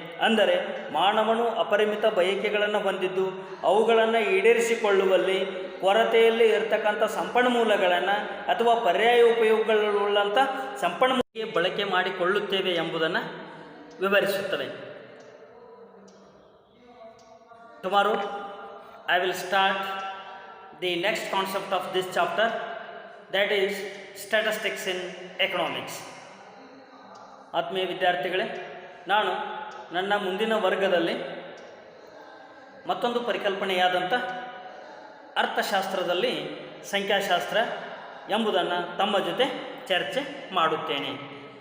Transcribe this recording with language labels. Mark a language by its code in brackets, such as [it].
[kn] ಅಂದರೆ ಮಾನವನು ಅಪರಿಮಿತ ಬಯಕೆಗಳನ್ನು ಹೊಂದಿದ್ದು ಅವುಗಳನ್ನು ಈಡೇರಿಸಿಕೊಳ್ಳುವಲ್ಲಿ ಕೊರತೆಯಲ್ಲಿ ಇರತಕ್ಕಂಥ ಸಂಪನ್ಮೂಲಗಳನ್ನು ಅಥವಾ ಪರ್ಯಾಯ ಉಪಯೋಗಗಳುಳ್ಳಂಥ ಸಂಪನ್ಮೂಲ ಬಳಕೆ ಮಾಡಿಕೊಳ್ಳುತ್ತೇವೆ ಎಂಬುದನ್ನು ವಿವರಿಸುತ್ತವೆ. [en] Tomorrow I will start the next concept of this chapter, that is statistics in economics. [kn] ಆತ್ಮೀಯ ವಿದ್ಯಾರ್ಥಿಗಳೇ, ನಾನು ನನ್ನ ಮುಂದಿನ ವರ್ಗದಲ್ಲಿ ಮತ್ತೊಂದು ಪರಿಕಲ್ಪನೆಯಾದಂಥ ಅರ್ಥಶಾಸ್ತ್ರದಲ್ಲಿ ಸಂಖ್ಯಾಶಾಸ್ತ್ರ ಎಂಬುದನ್ನು ತಮ್ಮ ಜೊತೆ ಚರ್ಚೆ ಮಾಡುತ್ತೇನೆ.